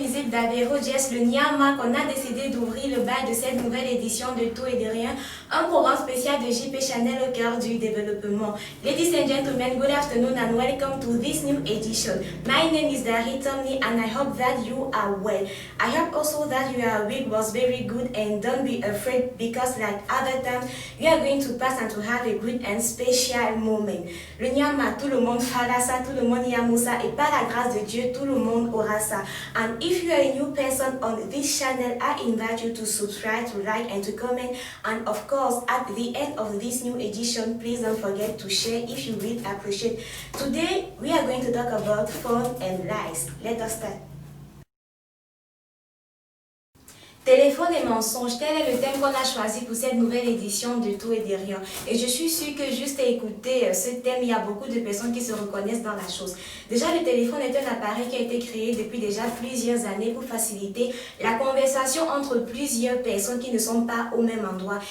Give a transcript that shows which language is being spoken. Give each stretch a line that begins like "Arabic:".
French: d'Avero Jess, le Nyama, qu'on a décidé d'ouvrir le bal de cette nouvelle édition de Tout et de Rien, un programme spécial de JP Chanel au cœur du développement.
English: Ladies and gentlemen, good afternoon and welcome to this new edition. My name is Dari Tomni and I hope that you are well. I hope also that your week was very good and don't be afraid because like other times, you are going to pass and to have a good and special moment.
French: Le Nyama, tout le monde fera ça, tout le monde y ça et par la grâce de Dieu, tout le monde aura ça.
English: And if you are a new person on this channel, I invite you to subscribe, to like and to comment. And of course, at the end of this new edition, please don't forget to share if you will appreciate. Today, we are going to talk about fun and lies. Let us start.
French: Téléphone et mensonges, tel est le thème qu'on a choisi pour cette nouvelle édition de Tout et de Rien. Et je suis sûre que juste à écouter ce thème, il y a beaucoup de personnes qui se reconnaissent dans la chose. Déjà, le téléphone est un appareil qui a été créé depuis déjà plusieurs années pour faciliter la conversation entre plusieurs personnes qui ne sont pas au même endroit.